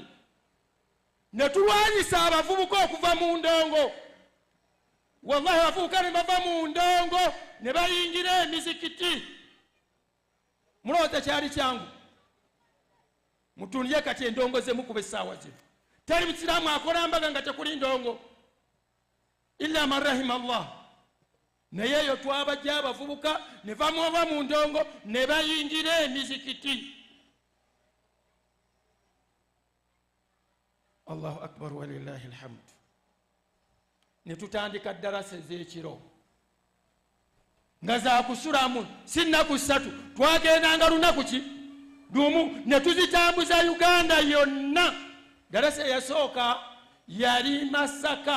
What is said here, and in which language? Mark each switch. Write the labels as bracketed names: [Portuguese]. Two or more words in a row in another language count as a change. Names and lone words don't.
[Ganda] Ne tulwanyisa abavubuka okuva mu ndongo. Wallahi abavubuka ne bava mu ndongo ne bayingira emizikiti. Mulowooza kyali kyangu? Mutunulye kati endongo ze mukuba essaawa zino. Teri musiraamu akola mbaga nga tekuli ndongo [Arabic] إلا من رحم الله. [Ganda] Naye eyo twabajja abavubuka ne bava mu ndongo ne bayingira emizikiti. [Arabic] الله أكبر ولله الحمد. [Ganda] Ne tutandika darasa ez'ekiro nga za kusulamu si nnaku 3. Twagendanga lunaku ki lumu ne tuzitambuza Uganda yonna. Darasa eyasooka yali Masaka.